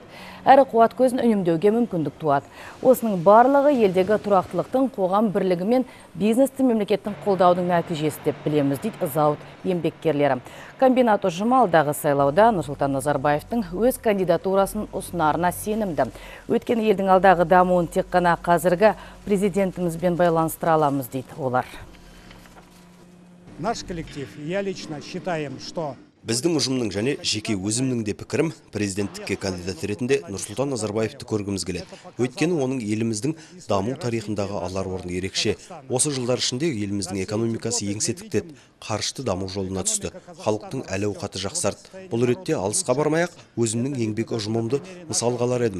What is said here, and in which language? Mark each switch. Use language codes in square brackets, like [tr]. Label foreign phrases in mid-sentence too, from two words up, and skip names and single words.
[kk] Әрі қуат көзін үнемдеуге мүмкіндік туады. Осының барлығы елдегі тұрақтылықтың, қоғам бірлігі мен бизнесті мемлекеттің қолдаудың нәтижесі деп білеміз дейді зауыт еңбеккерлері. Комбинат ұжымы алдағы сайлауда Нұрсұлтан Назарбаевтың өз кандидатурасын ұсынарына сенімді. Өткен елдің алдағы дамуын тек қана қазіргі президентімізбен байланыстыра аламыз дейді олар. [ru] Наш коллектив, я лично считаем, что [kk] Біздің ұжымның және жеке өзімнің де пікірім, президенттікке кандидат ретінде Нұрсұлтан Назарбаевты көргіміз келеді. Өйткені оның еліміздің даму тарихындағы алар орны ерекше. Осы жылдар ішінде еліміздің экономикасы еңсе тіктеді, қарышты даму жолына түсті. Халықтың әл-ауқаты жақсарды. Бұл ретте алысқа бармай-ақ өзімнің еңбек ұжымымды мысалға алар едім.